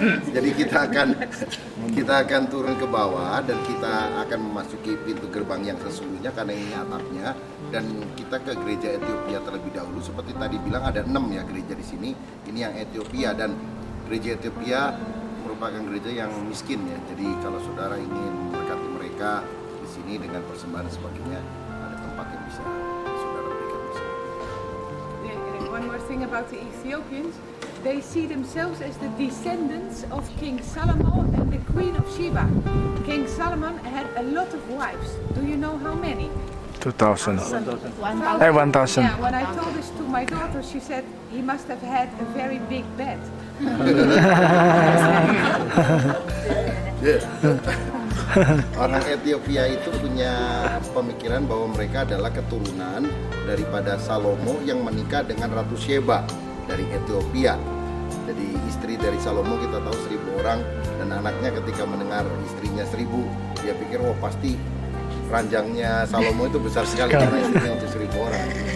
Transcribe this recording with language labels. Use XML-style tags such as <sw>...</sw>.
<id>Jadi kita akan turun ke bawah dan kita akan memasuki pintu gerbang yang sesungguhnya karena ini atapnya, dan kita ke gereja Ethiopia terlebih dahulu. Seperti tadi bilang ada 6 ya gereja di sini. Ini yang Ethiopia, dan gereja Ethiopia merupakan gereja yang miskin ya. Jadi kalau saudara ingin memberkati mereka di sini dengan persembahan dan sebagainya, ada tempat yang bisa saudara berikan di sini.</id> <en>One more thing about the Ethiopians, they see themselves as the descendants of King Solomon and the Queen of Sheba. King Solomon had a lot of wives. Do you know how many? 2,000. 1,000. Yeah, when I told this to my daughter, she said he must have had a very big bed.</en> <id>Orang Ethiopia itu punya pemikiran bahwa mereka adalah keturunan daripada Salomo yang menikah dengan Ratu Sheba dari Ethiopia. Jadi istri dari Salomo kita tahu 1.000 orang, dan anaknya ketika mendengar istrinya 1.000, dia pikir wah pasti ranjangnya Salomo itu besar sekali karena istrinya untuk 1.000 orang.</id>